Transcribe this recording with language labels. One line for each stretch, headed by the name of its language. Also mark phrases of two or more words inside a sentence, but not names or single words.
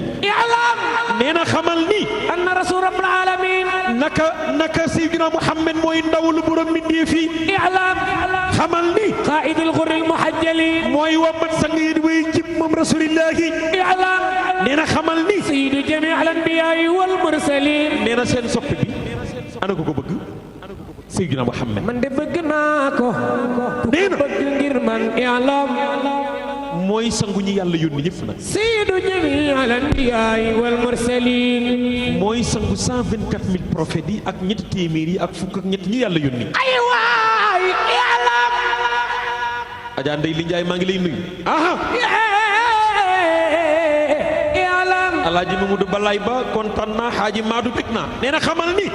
Wolof: i'lam nee na xamal ni
Arabic: أن رسول رب العالمين
Wolof: naka Seydina Mohamed mooy ndaw lu borom mindee fi i'lam xamal ni
Arabic: قائد الغر المحجلين
Wolof: mooy wammat sang yi way jib moom rasulillahi i'lam nee na xamal ni
Arabic: سيد جميع الأنبياء والمرسلين
Wolof: nee na seen soppe bi ana ko bëgg Seydina Mohamed man de bëgg naa ko nee na bëgg ngir man i'lam mooy sangu ñi yàlla yónni ñëpp nag
Arabic: سيد جميع الأنبياء والمرسلين
Wolof: mooy sangu 124000 prophètes yi ak ñetti téeméer yi ak fukk ak ñett ñi yàlla yónni ay waay i'lam Adja Ndeye Li Ndiaye maa ngi lay nuyu aha i'lam Alaaji Mamadou Balaay Ba kontaan naa Xaaji Maadu bég naa nee na xamal ni